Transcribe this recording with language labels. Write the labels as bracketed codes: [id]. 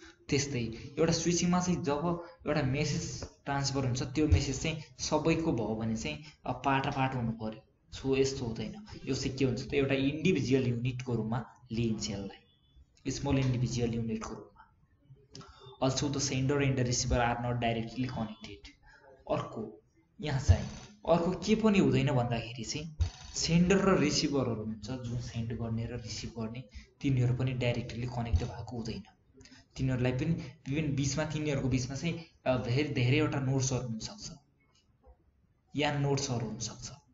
[ne] त्यस्तै एउटा स्विचिङमा चाहिँ जब एउटा मेसेज ट्रान्सफर हुन्छ त्यो मेसेज चाहिँ सबैको भयो भने चाहिँ पाटा हुनु पर्यो. सो यस्तो हुँदैन. यो चाहिँ के हुन्छ त एउटा इन्डिभिजुअल युनिटको रूपमा लिइन्छ यसलाई स्मल इन्डिभिजुअल युनिटको रूपमा. [en] Also the sender and the receiver are not directly connected. [ne] अर्को यहाँ चाहिँ अर्को के पनि हुँदैन भन्दाखेरि चाहिँ सेन्डर र रिसिभरहरू हुन्छ जुन सेन्ड गर्ने र रिसिभ गर्ने तिनीहरू पनि डाइरेक्टली कनेक्ट भएको हुँदैन. तिनीहरूलाई पनि विभिन्न बिचमा तिनीहरूको बिचमा चाहिँ धेरैवटा नोड्सहरू हुनसक्छ या नोड्सहरू हुनसक्छ.